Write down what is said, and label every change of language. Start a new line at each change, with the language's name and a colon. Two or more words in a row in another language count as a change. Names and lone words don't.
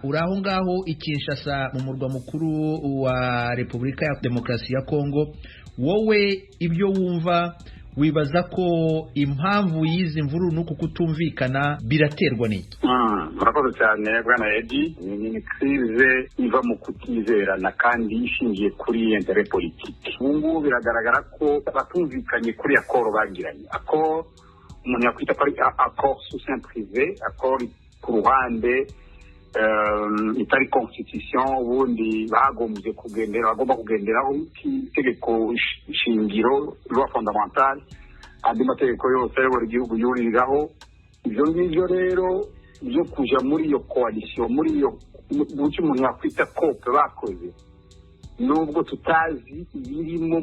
Kinyarwanda: Uraho ngaho Kinshasa mu murwa mukuru wa Repubulika ya Demokarasi ya Kongo, wowe ibyo wumva wibaza ko impamvu y'izi mvururu nuko kutumvikana biraterwa n'iki? Murakoze cyane bwana Edi. Ni crise iva mu kutizerana kandi ishingiye kuri
French: intérêt politique.
Kinyarwanda: Ubu biragaragara ko batumvikanye kuri akoro bagiranye. Akoro umuntu yakwita ko ari
French: accord sous seing privé,
Kinyarwanda: accord ku ruhande itari constitution, ubundi bagomba kugenderaho itegeko shingiro
French: loi fondamentale,
Kinyarwanda: andi mategeko yose ayobora igihugu yuriraho ibyo ngibyo rero byo kuja muri iyo coalition muri iyo buryo umuntu yakwita cope bakoze nubwo tutazi birimo